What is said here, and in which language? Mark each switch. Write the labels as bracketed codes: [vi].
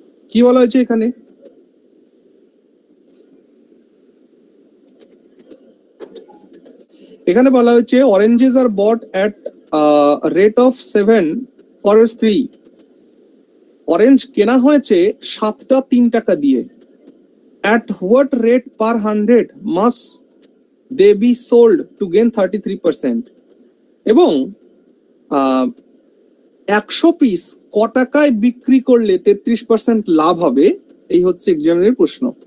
[bn] কি বলা হয়েছে এখানে? এখানে বলা হয়েছে [en] Oranges are bought at rate of 7 for 3। [bn] Orange কেনা হয়েছে 7টা 3 টাকা দিয়ে। [en] At what rate per 100 must they be sold to gain 33%? [bn] এবং 100 পিস ক টাকায় বিক্রি করলে 33% লাভ হবে, এই হচ্ছে এক্সামিনের প্রশ্ন।